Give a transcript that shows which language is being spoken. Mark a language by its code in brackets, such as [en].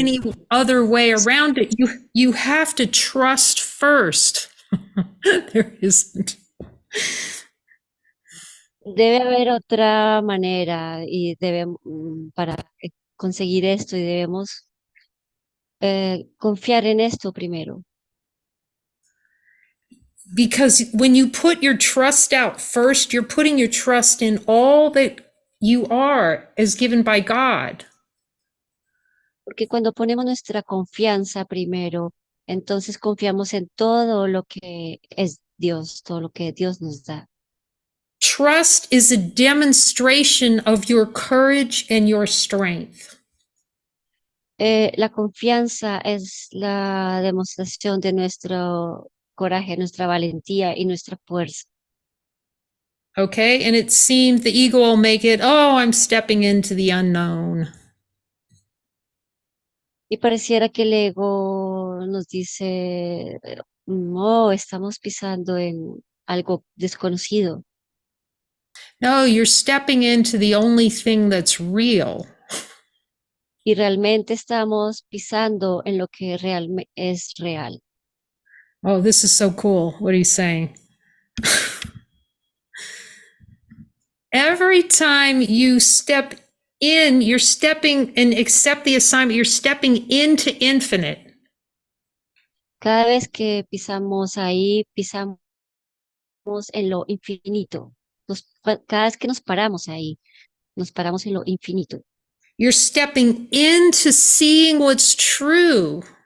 [en] any other way around it. You have to trust first. There isn't. [es] debe haber otra manera y debemos para conseguir esto y debemos confiar en esto primero. [en] Because when you put your trust out first, you're putting your trust in all that you are as given by God. [es] Porque cuando ponemos nuestra confianza primero, entonces confiamos en todo lo que es Dios, todo lo que Dios nos da. [en] Trust is a demonstration of your courage and your strength. [es] La confianza es la demostración de nuestro coraje, nuestra valentía y nuestra fuerza. [en] Okay, and it seems the ego will make it, oh, I'm stepping into the unknown. [es] Y pareciera que el ego nos dice, no, estamos pisando en algo desconocido. [en] No, you're stepping into the only thing that's real. [es] Y realmente estamos pisando en lo que realmente es real. [en] Oh, this is so cool. What are you saying? Every time you step in, you're stepping and accept the assignment, you're stepping into infinite. [es] Cada vez que pisamos ahí, pisamos en lo infinito. Cada vez que nos paramos ahí, nos paramos en lo infinito. [en] You're stepping into seeing what's true.